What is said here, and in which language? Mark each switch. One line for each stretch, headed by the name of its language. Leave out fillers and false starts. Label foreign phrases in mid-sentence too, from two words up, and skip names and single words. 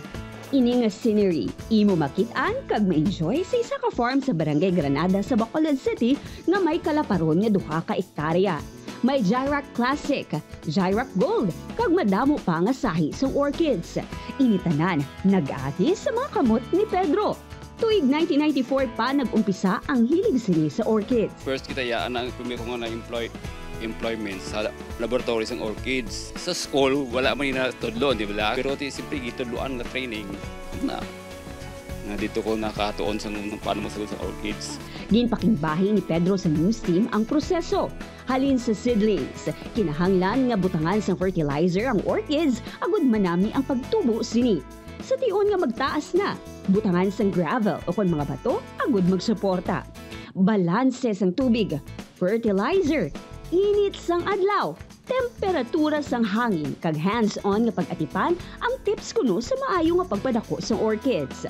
Hiligaynon: Ini nga scenery, imo makitaan kag ma-enjoy sa isa ka farm sa Barangay Granada sa Bacolod City nga may kalaparon nga 2 ka ektarya. May Gyrac Classic, Gyrac Gold, kag madamo pa nga sahi sa orchids. Initanan, nag-ati sa mga kamot ni Pedro. Tuig 1994 pa nag-umpisa ang hilig sini sa orchids. First kita yaan ang ko nga na-employment sa laboratory ng orchids. Sa school, wala man na tudlo,
Filipino: di ba?
Hiligaynon: Pero simple gitudloan na training na dito ko nakatuon sa paano masagot sa orchids. Ginpakingbahi ni Pedro sa news team ang proseso. Halin sa seedlings, kinahanglan nga butangan sa fertilizer ang orchids agud manami ang pagtubo sini. Sa tion nga magtaas na, butangan sang gravel o kon mga bato agud magsuporta. Balanse sang tubig, fertilizer, init sang adlaw, temperatura sang hangin kag hands-on nga pag-atipan ang tips kuno sa maayo nga pagpadako sa orchids.